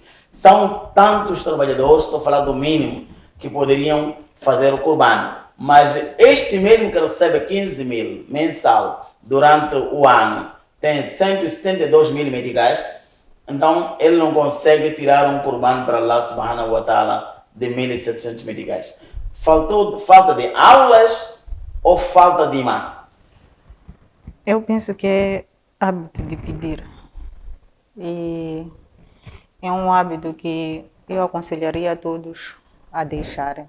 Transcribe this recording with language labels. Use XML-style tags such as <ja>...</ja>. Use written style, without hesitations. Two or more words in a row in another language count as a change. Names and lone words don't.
<pt>São tantos trabalhadores, estou a falar do mínimo, que poderiam fazer o Corban. Mas este mesmo que recebe 15 mil mensal durante o ano, tem 172 mil meticais, então ele não consegue tirar um Corban para Allah</pt> <ar>سبحانه وتعالى</ar> <pt>de 1.700 meticais. Falta de aulas ou falta de imã? Eu penso que é hábito de pedir. E é um hábito que eu aconselharia a todos a deixarem.</pt>